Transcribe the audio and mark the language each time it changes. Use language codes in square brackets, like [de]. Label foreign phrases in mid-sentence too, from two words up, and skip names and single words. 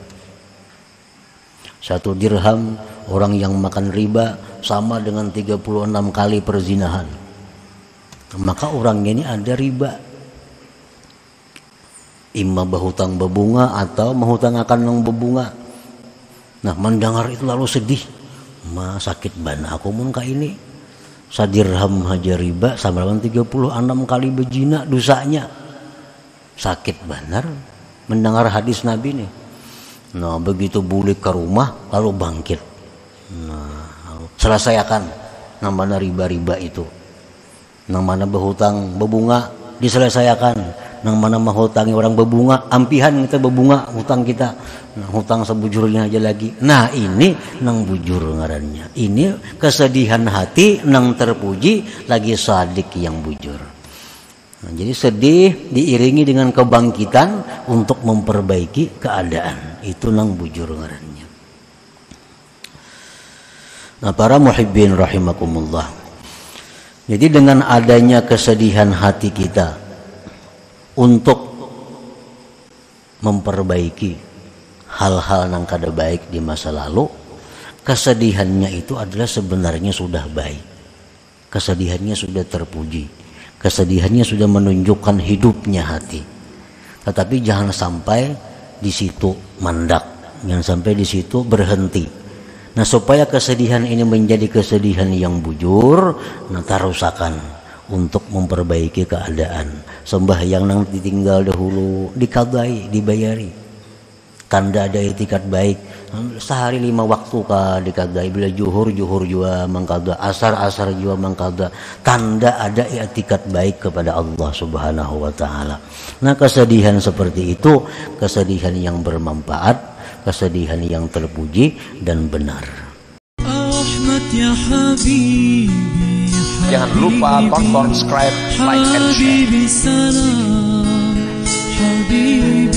[id] 1 dirham orang yang makan riba sama dengan 36 kali perzinahan. Maka orangnya ini ada riba. Imma berhutang berbunga atau menghutang akan yang berbunga. Nah, mendengar itu lalu sedih. [bjn] Ma sakit bana aku mun ka ini. Sadirham haja riba sama dengan 36 kali berzina dosanya. [id] Sakit benar mendengar hadis Nabi nih. [bjn] Nah, begitu bulik ke rumah lalu bangkit. [id] Nah, selesaikan namanya riba-riba itu. Namanya berhutang berbunga diselesaikan. [bjn] nang mana mah hutangi orang bebunga, ampihan kita bebunga hutang kita, nah, hutang sebujurnya aja lagi. Nah ini nang bujur ngarannya. Ini kesedihan hati nang terpuji lagi sadik yang bujur. [id] Nah, jadi sedih diiringi dengan kebangkitan untuk memperbaiki keadaan. [bjn] Itu nang bujur ngarannya. [id] Nah para [ar] محبين رحمكم الله. [id] Jadi dengan adanya kesedihan hati kita untuk memperbaiki hal-hal yang kada baik di masa lalu, kesedihannya itu adalah sebenarnya sudah baik. Kesedihannya sudah terpuji. Kesedihannya sudah menunjukkan hidupnya hati. Tetapi jangan sampai di situ mandak, jangan sampai di situ berhenti. Nah supaya kesedihan ini menjadi kesedihan yang bujur, [bjn] nah tarusakan untuk memperbaiki keadaan. Sembahyang nang ditinggal dahulu dikadai, dibayari. [id] Tanda ada etikat baik. [bjn] Sehari 5 waktu kah dikadai. Bila juhur juga mengkada, asar juga mengkada. [id] Tanda ada etikat baik kepada Allah [ar] سبحانه وتعالى. [id] Nah kesedihan seperti itu, kesedihan yang bermanfaat, kesedihan yang terpuji dan benar. [ar] يا حبيبي, [id] jangan lupa tonton, subscribe, [en] like, and share.